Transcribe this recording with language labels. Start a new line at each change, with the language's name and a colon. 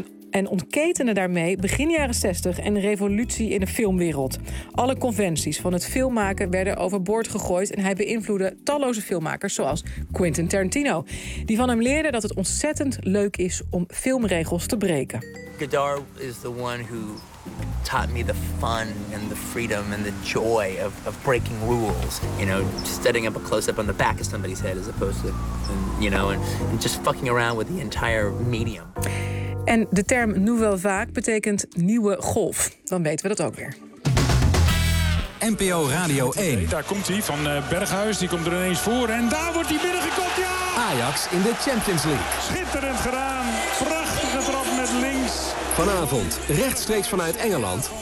Dutch: En ontketende daarmee begin jaren 60 een revolutie in de filmwereld. Alle conventies van het filmmaken werden overboord gegooid en hij beïnvloedde talloze filmmakers zoals Quentin Tarantino, die van hem leerde dat het ontzettend leuk is om filmregels te breken.
English: Godard is the one who taught me the fun and the freedom and the joy of breaking rules. You know, setting up a close-up on the back of somebody's head as opposed to, you know, and just fucking around with the entire medium.
Dutch: En de term Nouvelle Vague betekent nieuwe golf. Dan weten we dat ook weer. NPO Radio 1. Daar komt hij van Berghuis. Die komt er ineens voor. En daar wordt hij binnengekopt. Ja! Ajax in de Champions League. Schitterend gedaan. Prachtige trap met links. Vanavond rechtstreeks vanuit Engeland.